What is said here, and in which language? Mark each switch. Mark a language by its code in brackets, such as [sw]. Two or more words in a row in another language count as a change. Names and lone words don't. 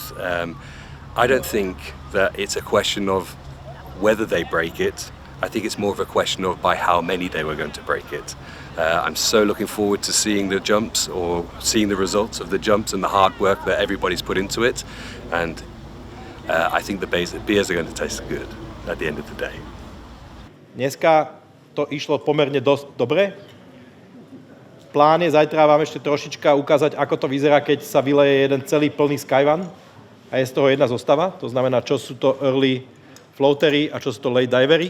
[en] I don't think that it's a question of whether they break it. I think it's more of a question of by how many they were going to break it. I'm so looking forward to seeing the jumps, or seeing the results of the jumps and the hard work that everybody's put into it. And I think the beers are going to taste good at the end of the day. [sk] Dneska to išlo pomerne dosť dobre. Plán je zajtra vám ešte trošička ukázať, ako to vyzerá, keď sa vyleje jeden celý plný Skyvan a je z toho jedna zostava. To znamená, čo sú to [en] early floatery [sk] a čo sú to [en] late divery.